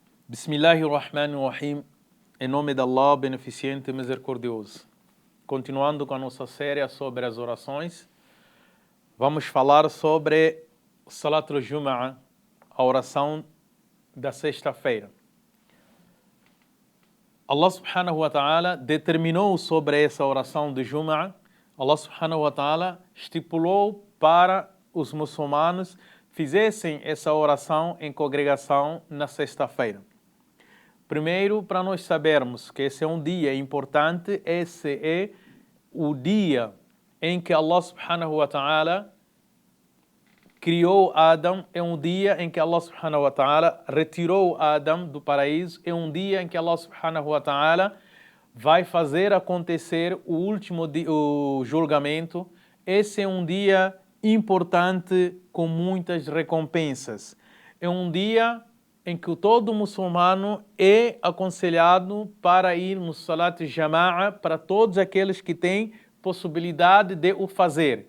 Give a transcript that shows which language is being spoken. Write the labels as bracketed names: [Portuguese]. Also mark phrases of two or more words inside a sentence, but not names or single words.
[Arabic] بسم الله الرحمن الرحيم. [Portuguese] Em nome de Allah, beneficente e misericordioso. Continuando com a nossa série sobre as orações, vamos falar sobre [Arabic] صلاة الجمعة, [Portuguese] a oração da sexta-feira. [Arabic] الله سبحانه وتعالى [Portuguese] determinou sobre essa oração de Jum'ah. [Arabic] الله سبحانه وتعالى [Portuguese] estipulou para os muçulmanos fizessem essa oração em congregação na sexta-feira. Primeiro, para nós sabermos que esse é um dia importante, esse é o dia em que [Arabic] الله سبحانه وتعالى [Portuguese] criou Adão, é um dia em que [Arabic] الله سبحانه وتعالى [Portuguese] retirou Adão do paraíso, é um dia em que [Arabic] الله سبحانه وتعالى [Portuguese] vai fazer acontecer o último o julgamento. Esse é um dia importante com muitas recompensas. É um dia em que todo muçulmano é aconselhado para ir no [Arabic] صلاة الجماعة [Portuguese] para todos aqueles que têm possibilidade de o fazer.